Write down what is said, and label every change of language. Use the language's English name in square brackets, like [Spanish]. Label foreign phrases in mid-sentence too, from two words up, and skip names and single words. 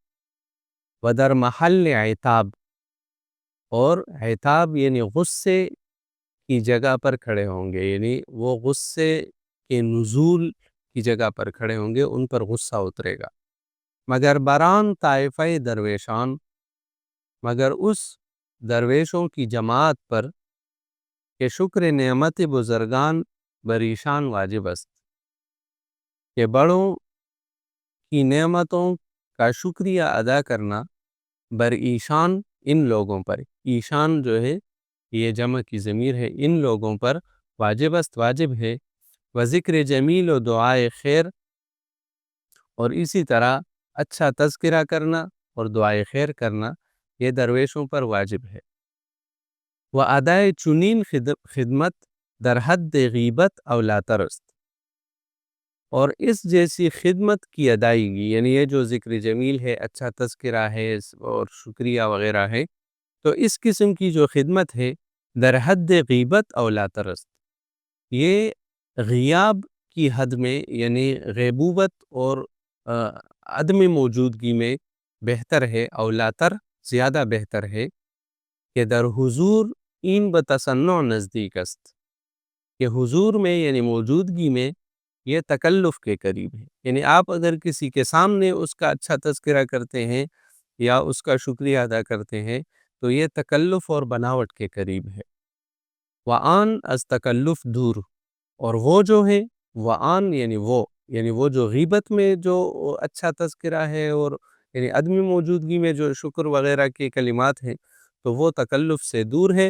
[Persian] ودر محل عتاب، [Urdu] اور عتاب یعنی غصے کی جگہ پر کھڑے ہوں گے، یعنی وہ غصے کے نزول کی جگہ پر کھڑے ہوں گے، ان پر غصہ اترے گا. [Persian] مگر بران طائفہ درویشان، [Urdu] مگر اس درویشوں کی جماعت پر [Persian] کہ شکر نعمت بزرگان بریشان واجب است، [Urdu] کہ بڑوں کی نعمتوں کا شکریہ ادا کرنا [Persian] بر ایشان [Urdu] ان لوگوں پر، ایشان جو ہے یہ جمع کی ضمیر ہے، ان لوگوں پر [Persian] واجب است [Urdu] واجب ہے. [Persian] و ذکر جمیل و دعائے خیر، [Urdu] اور اسی طرح اچھا تذکرہ کرنا اور دعائے خیر کرنا یہ درویشوں پر واجب ہے. [Persian] و ادائے چنین خدمت در حد غیبت اولا ترست، [Urdu] اور اس جیسی خدمت کی ادائیگی یعنی یہ جو ذکر جمیل ہے، اچھا تذکرہ ہے اور شکریہ وغیرہ ہے، تو اس قسم کی جو خدمت ہے [Persian] در حد غیبت اولا ترست، [Urdu] یہ غیاب کی حد میں یعنی غیبوبت اور عدم موجودگی میں بہتر ہے، [Persian] اولا تر [Urdu] زیادہ بہتر ہے. [Persian] کہ در حضور این بتصنع نزدیک است، [Urdu] کہ حضور میں یعنی موجودگی میں یہ تکلف کے قریب ہے. یعنی آپ اگر کسی کے سامنے اس کا اچھا تذکرہ کرتے ہیں یا اس کا شکریہ ادا کرتے ہیں تو یہ تکلف اور بناوٹ کے قریب ہے. [Persian] وآن از تکلف دور، [Urdu] اور وہ جو ہے وآن یعنی وہ جو غیبت میں جو اچھا تذکرہ ہے اور یعنی عدم موجودگی میں جو شکر وغیرہ کے کلمات ہیں تو وہ تکلف سے دور ہے.